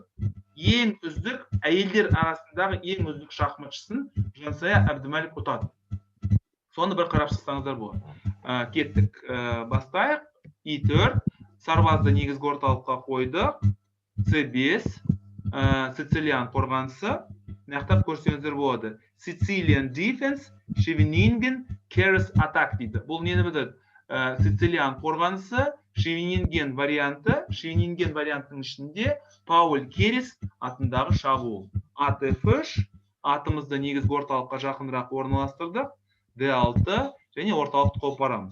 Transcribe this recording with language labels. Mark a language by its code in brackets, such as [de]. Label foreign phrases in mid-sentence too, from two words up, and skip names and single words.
[kk] Ең үздік, әйелдер арасындағы ең үздік шахматшысын Жансая Әбдімәлік ұтады. Соны бір қарап шықсаңыздар болады. Кеттік. Бастайық. И4, сарбазды негізгі орталыққа қойды. С5, Сицилиан қорғанысы. Нақтап көрсеңіздер болады. [en] Sicilian defense, Scheveningen, Keres attack [kk] дейді. Бұл нені білдіреді? Сицилиан қорғанысы, Scheveningen варианты. Scheveningen вариантының ішінде Пауль Керес атындағы шабуыл. Ат F3, атымызды негізгі орталыққа жақынырақ орналастырдық. D6 және орталықты қопарамыз.